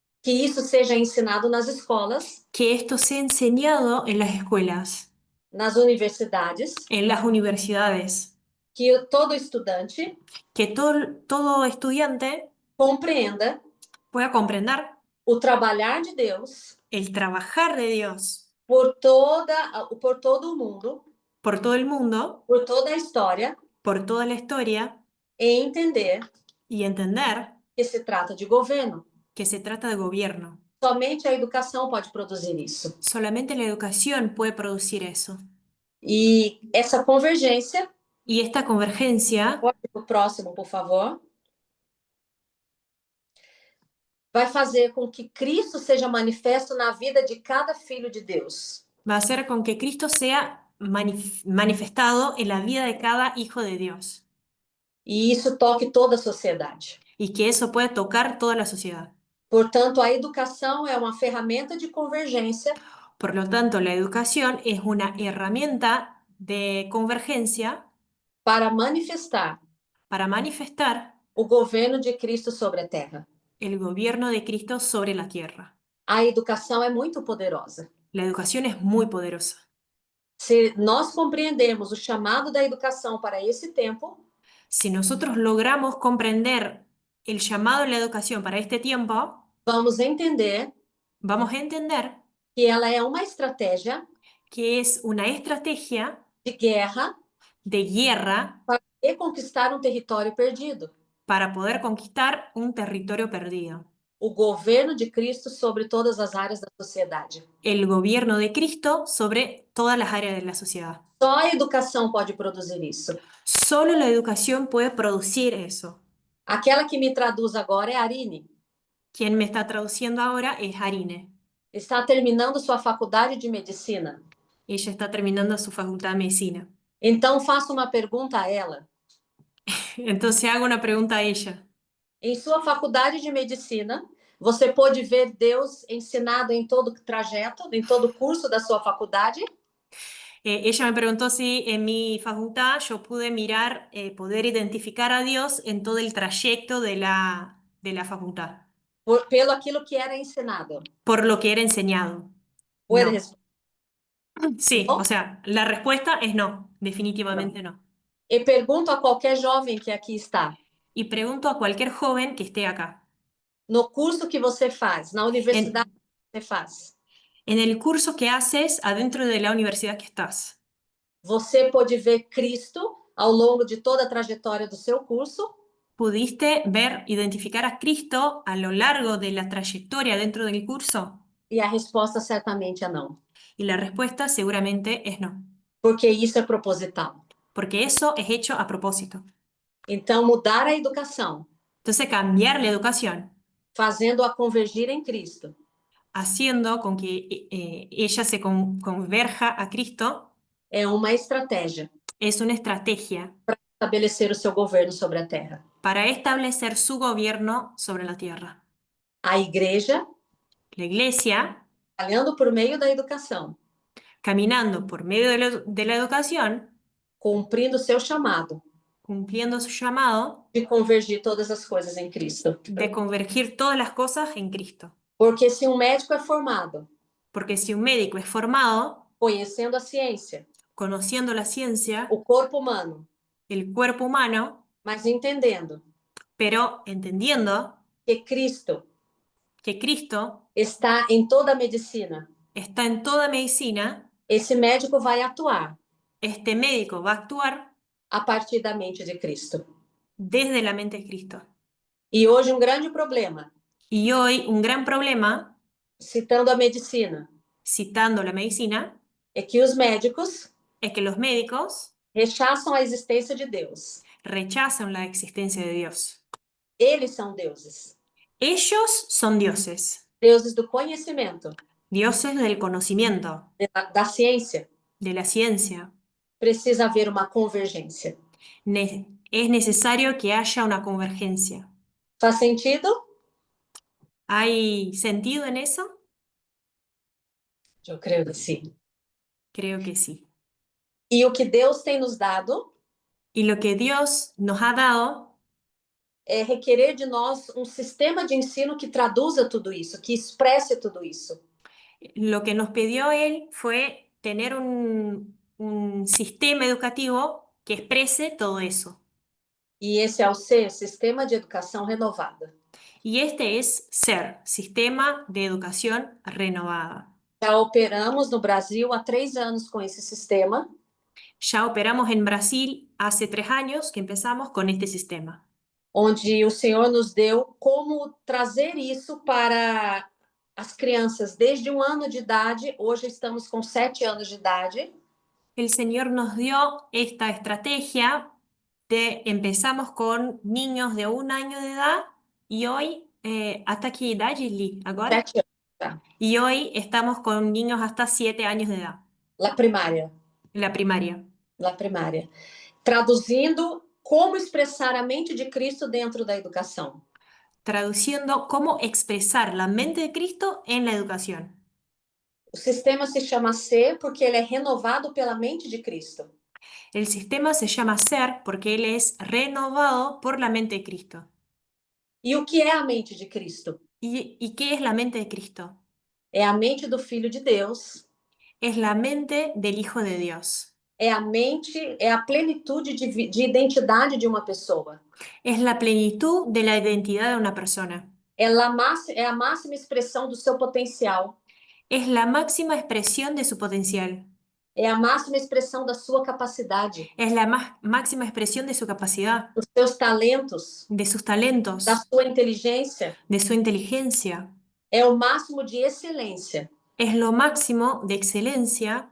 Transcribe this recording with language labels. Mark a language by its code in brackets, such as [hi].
[pt] Que isso seja ensinado nas escolas, [es] Que esto sea enseñado en las escuelas, [pt] nas universidades, [es] en las universidades, [pt] que todo estudante [es] que todo estudiante [pt] compreenda [es] pueda comprender [pt] o trabalhar de Deus [es] el trabajar de Dios [pt] por todo o mundo, [es] por todo el mundo, [pt] por toda a história, [es] por toda la historia [pt] e entender [es] y entender [pt] que se trata de governo. [es] que se trata de gobierno. [pt] Somente a educação pode produzir isso. [es] Solamente la educación puede producir eso. [pt] E essa convergência, [es] Y esta convergencia [pt] pode ir para o próximo, por favor, vai fazer com que Cristo seja manifesto na vida de cada filho de Deus. [es] va a hacer con que Cristo sea manifestado en la vida de cada hijo de Dios [pt] E isso toque toda a sociedade. [es] y que eso pueda tocar toda la sociedad. [pt] Portanto, a educação é uma ferramenta de convergência [es] Por lo tanto, la educación es una herramienta de convergencia [pt] para manifestar [es] para manifestar [pt] o governo de Cristo sobre a terra. [es] el gobierno de Cristo sobre la tierra. [pt] A educação é muito poderosa. [es] La educación es muy poderosa. [pt] Se nós compreendermos o chamado da educação para esse tempo, [es] Si nosotros logramos comprender el llamado de la educación para este tiempo, [pt] vamos entender [es] vamos a entender [pt] que ela é uma estratégia [es] que es una estrategia [pt] de guerra [es] de guerra [pt] para reconquistar um território perdido. [es] para poder conquistar un territorio perdido. [pt] O governo de Cristo sobre todas as áreas da sociedade. [es] El gobierno de Cristo sobre todas las áreas de la sociedad. [pt] Só a educação pode produzir isso. [es] Solo la educación puede producir eso. [pt] Aquela que me traduz agora é a Arine. [es] Quien me está traduciendo ahora es Arine. [pt] Está terminando sua faculdade de medicina. [es] Ella está terminando su facultad de medicina. [pt] Então, faço uma pergunta a ela. [es] Entonces hago una pregunta a ella. [pt] Em sua faculdade de medicina, você pôde ver Deus ensinado em todo o trajeto, em todo o curso da sua faculdade? [es] Ella me preguntó si en mi facultad yo pude mirar, poder identificar a Dios en todo el trayecto de la facultad, [pt] Pelo aquilo que era ensinado. [es] por lo que era enseñado. Puede No. responder. Sí, ¿No? o sea, la respuesta es no, definitivamente no. [pt] E pergunto a qualquer jovem que aqui está. [es] Y pregunto a cualquier joven que esté acá, [pt] No curso que você faz, na universidade que você faz, [es] en el curso que haces adentro de la universidad que estás, [pt] você pôde ver Cristo ao longo de toda a trajetória do seu curso? [es] ¿pudiste ver, identificar a Cristo a lo largo de la trayectoria dentro del curso? [pt] E a resposta certamente é não. [es] Y la respuesta seguramente es no, [pt] Porque isso é proposital. [es] porque eso es hecho a propósito. [pt] Então, mudar a educação, [es] Entonces, cambiar la educación, [pt] fazendo-a convergir em Cristo, [es] haciendo con que ella se converja a Cristo, [pt] é uma estratégia [es] es una estrategia [pt] para estabelecer o seu governo sobre a terra. [es] para establecer su gobierno sobre la tierra. [pt] A igreja, [es] La iglesia, [pt] trabalhando por meio da educação, [es] caminando por medio de la educación, [pt] cumprindo o seu chamado [es] cumpliendo su llamado [pt] de convergir todas as coisas em Cristo. [es] de convergir todas las cosas en Cristo. [pt] Porque se um médico é formado [es] Porque si un médico es formado, [pt] conhecendo a ciência, [es] conociendo la ciencia, [pt] o corpo humano, [es] el cuerpo humano, [pt] mas entendendo [es] pero entendiendo [pt] que Cristo [es] que Cristo [pt] está em toda a medicina, [es] está en toda medicina, [pt] esse médico vai atuar [es] este médico va a actuar [pt] a partir da mente de Cristo. [es] desde la mente de Cristo. [pt] E hoje um grande problema, [es] Y hoy un gran problema, [pt] citando a medicina, [es] citando la medicina, [pt] é que os médicos [es] es que los médicos [pt] rechaçam a existência de Deus. [es] rechazan la existencia de Dios. [pt] Eles são deuses, [es] Ellos son dioses, [pt] deuses do conhecimento, [es] dioses del conocimiento, [pt] da ciência. [es] de la ciencia. [pt] Precisa haver uma convergência. [es] Es necesario que haya una convergencia. [pt] Faz sentido? [es] ¿Hay sentido en eso? [pt] Eu creio que sim. [es] Creo que sí. [pt] E o que Deus tem nos dado [es] Y lo que Dios nos ha dado [pt] é requerer de nós um sistema de ensino que traduza tudo isso, que expresse tudo isso. [es] lo que nos pidió Él fue tener un sistema educativo que exprese todo eso. [pt] E esse é o ser Sistema de Educação Renovada. [es] Y este es SER, Sistema de Educación Renovada. [pt] Já operamos no Brasil há 3 anos com esse sistema. [es] Ya operamos en Brasil hace 3 años que empezamos con este sistema, [pt] Onde o Senhor nos deu como trazer isso para as crianças desde 1 ano de idade. Hoje estamos com 7 anos de idade. [es] El Señor nos dio esta estrategia empezamos con niños de 1 año de edad y hoy, ¿hasta qué edad, Gisli? ¿Ahora? [pt] 7 anos já. [es] Y hoy estamos con niños hasta 7 años de edad, La primária. la primaria. La primária. [pt] Traduzindo como expressar a mente de Cristo dentro da educação. [es] Traduciendo cómo expresar la mente de Cristo en la educación. [pt] O sistema se chama Ser porque ele é renovado pela mente de Cristo. [es] El sistema se llama SER porque él es renovado por la mente de Cristo. [pt] E o que é a mente de Cristo? [es] ¿Y qué es la mente de Cristo? [pt] É a mente do Filho de Deus. [es] Es la mente del Hijo de Dios. [pt] É a mente, é a plenitude de identidade de uma pessoa. [es] Es la plenitud de la identidad de una persona. [pt] É a máxima expressão do seu potencial. [es] Es la máxima expresión de su potencial. [pt] É a máxima expressão da sua capacidade, [es] es la máxima expresión de su capacidad, [pt] dos seus talentos, [es] de sus [pt] da [es] talentos, [pt] sua inteligência. [es] de su inteligencia. [pt] É o máximo de excelência [es] Es lo máximo de excelencia